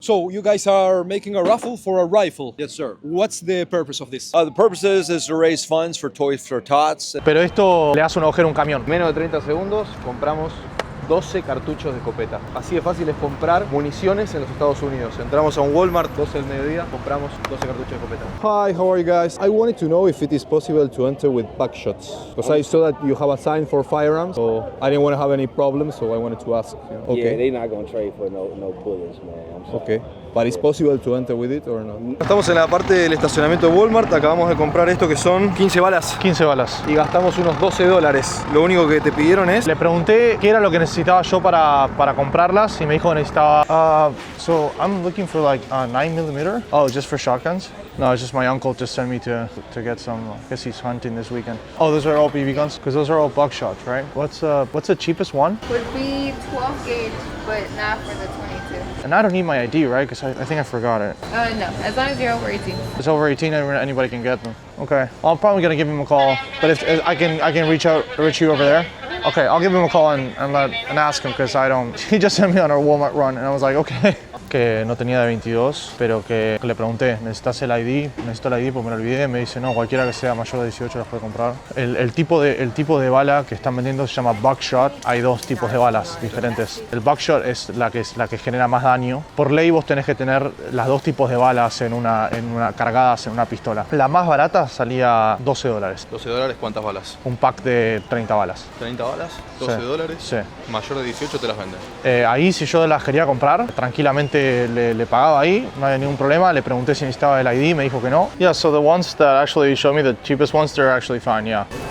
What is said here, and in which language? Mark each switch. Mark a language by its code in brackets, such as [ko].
[en] So you guys are making a raffle for a rifle. Yes, sir. What's the purpose of this? The purpose is to raise funds for Toys for Tots. [es] Pero esto le hace un agujero a un camión. En menos de 30 segundos compramos 12 cartuchos de escopeta. Así de fácil es comprar municiones en los Estados Unidos. Entramos a un Walmart, 12 del mediodía, compramos 12 cartuchos de escopeta. [en] Hi, how are you guys? I wanted to know if it is possible to enter with backshots. Because I saw that you have a sign for firearms, so I didn't want to have any problems, so I wanted to ask. Okay. Yeah, they're not gonna trade for no bullets, man. I'm sorry. Okay. But it's possible to enter with it or not? [es] Estamos en la parte del estacionamiento de Walmart. Acabamos de comprar esto que son 15 balas. 15 balas. Y gastamos unos $12. Lo único que te pidieron es... Le pregunté qué era lo que necesitaba yo para comprarlas y me dijo que necesitaba... [en] so I'm looking for like a 9mm. Oh, just for shotguns? No, it's just my uncle just sent me to get some. I guess he's hunting this weekend. Oh, those are all BB guns? Because those are all buckshot, right? What's the cheapest one? Would be 12 gauge, but not for the 22. And I don't need my ID, right? Because I think I forgot it. No, as long as you're over 18. It's over 18, anybody can get them. Okay. I'm probably gonna give him a call, but if I can reach you over there. Okay, I'll give him a call and ask him because I don't. He just sent me on a Walmart run and I was like, okay. [es] Que no tenía de 22, pero que le pregunté, ¿necesitas el ID? Necesito el ID porque me lo olvidé. Me dice, no, cualquiera que sea mayor de 18 las puede comprar. El tipo de bala que están vendiendo se llama buckshot. Hay dos tipos de balas diferentes. El buckshot es la que genera más daño. Por ley vos tenés que tener las dos tipos de balas en una cargadas en una pistola. La más barata salía $12. $12, ¿cuántas balas? Un pack de 30 balas. ¿30 balas? $12. Sí. Mayor de 18 te las venden. Ahí si yo las quería comprar, tranquilamente le pagaba ahí, no había ningún problema. Le pregunté si necesitaba el ID, me dijo que no. [en] Yeah, so the ones that actually show me the cheapest ones, they're actually fine, yeah.